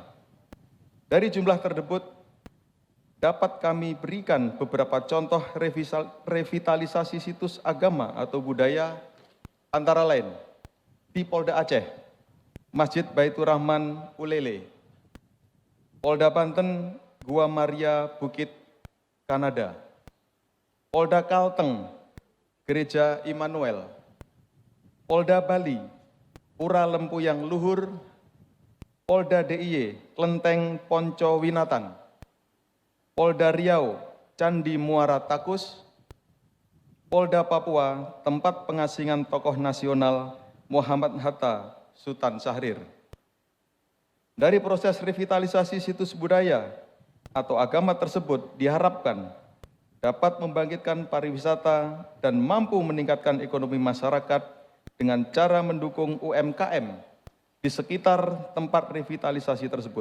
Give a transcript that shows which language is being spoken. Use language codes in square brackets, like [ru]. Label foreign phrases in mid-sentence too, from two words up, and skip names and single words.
[id] Dari jumlah tersebut, dapat kami berikan beberapa contoh revitalisasi situs agama atau budaya, antara lain di Polda Aceh, Masjid Baitur Rahman Ulele, Polda Banten, Gua Maria Bukit Kanada, Polda Kalteng, Gereja Immanuel, Polda Bali, Pura Lempuyang Luhur, Polda DIY, Kelenteng Ponco Winatan, Polda Riau, Candi Muara Takus, Polda Papua, tempat pengasingan tokoh nasional Muhammad Hatta Sultan Syahrir. Dari proses revitalisasi situs budaya atau agama tersebut diharapkan dapat membangkitkan pariwisata dan mampu meningkatkan ekonomi masyarakat dengan cara mendukung UMKM di sekitar tempat revitalisasi tersebut.